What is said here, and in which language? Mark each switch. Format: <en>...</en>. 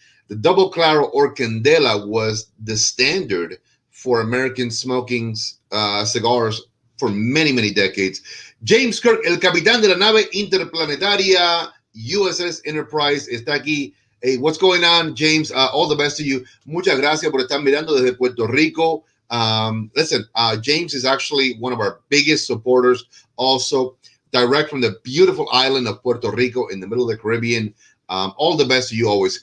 <en>The double claro or candela was the standard for American smoking cigars for many, many decades.</en> <es>James Kirk, el capitán de la nave interplanetaria USS Enterprise, está aquí.</es> <en>Hey, what's going on, James? All the best to you.</en> <es>Muchas gracias por estar mirando desde Puerto Rico.</es> <en>Listen, James is actually one of our biggest supporters, also direct from the beautiful island of Puerto Rico in the middle of the Caribbean. All the best to you always.</en>